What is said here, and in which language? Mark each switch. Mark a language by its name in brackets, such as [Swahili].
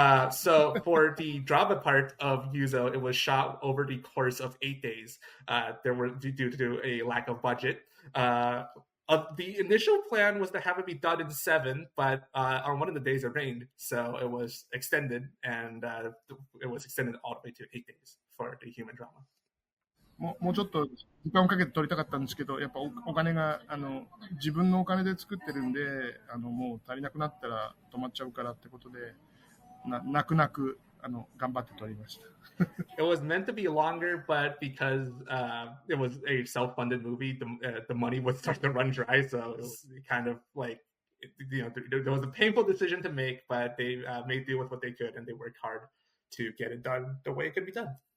[English] So for the drama part of Yuzo, it was shot over the course of 8 days. There were due to a lack of budget. The initial plan was to have it be done in 7, but on one of the days it rained, so it was extended, and it was extended all the way to 8 days for the human drama. [Japanese] もうちょっと時間をかけて撮りたかったんですけど、やっぱお金が自分のお金で作ってるんで、もう足りなくなったら止まっちゃうからってことで、泣く頑張って撮りました。 [English] It was meant to be longer, but because it was a self-funded movie, the money would start to run dry. So it was kind of like, there was a painful decision to make, but they made do with what they could, and they worked hard to get it done the way it could be done.